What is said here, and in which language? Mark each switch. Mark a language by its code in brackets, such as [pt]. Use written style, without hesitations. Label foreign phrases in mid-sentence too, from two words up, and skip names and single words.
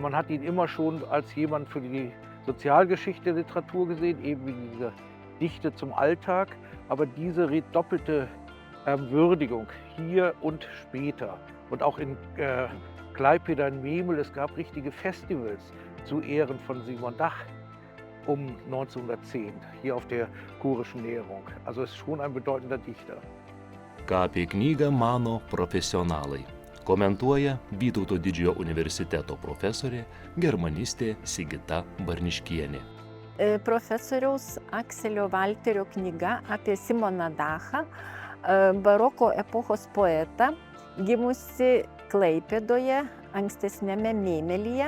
[de] Man hat ihn immer schon als jemand für die Sozialgeschichte der Literatur gesehen, eben wie diese Dichte zum Alltag, aber diese doppelte Würdigung hier und später und auch in Klaipėda in Memel, es gab richtige Festivals zu Ehren von Simon Dach um 1910 hier auf der Kurischen Näherung. Also ist schon ein bedeutender Dichter. [lt] Ką apie knygą mano profesionalai? Komentuoja Vytauto Didžiojo universiteto profesorė, germanistė Sigita Barniškienė. Profesoriaus Akselio Valterio knyga apie Simoną Dachą, baroko epochos poetą, gimusi Klaipėdoje, ankstesniame Memelyje.